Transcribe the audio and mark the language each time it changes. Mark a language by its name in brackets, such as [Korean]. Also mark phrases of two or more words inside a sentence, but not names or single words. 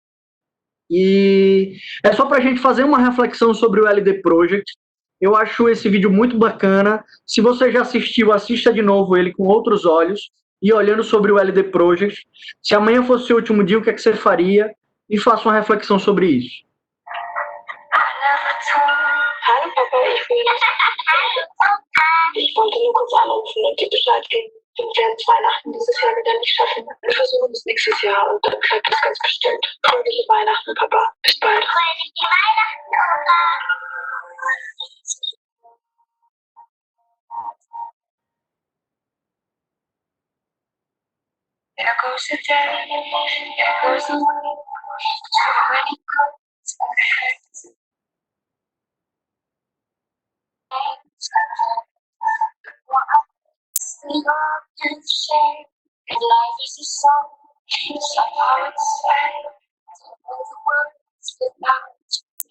[Portuguese] E é só para a gente fazer uma reflexão sobre o LD Project. Eu acho esse vídeo muito bacana. Se você já assistiu, assista de novo ele com outros olhos e olhando sobre o [English] LD Project. [Portuguese] Se amanhã fosse o seu último dia, o que é que você faria? E faça uma reflexão sobre isso. [German] Hallo Papa, ich wollte nur kurz anrufen und dir Bescheid geben. Wir werden Weihnachten dieses Jahr wieder nicht schaffen. Wir versuchen es nächstes Jahr und dann klappt es ganz bestimmt. Fröhliche Weihnachten, Papa. Bis bald. Fröhliche Weihnachten, Papa. [English] There goes the day, there goes the way. When it comes, we often share, and life is a song, somehow it's sad, all the words without you.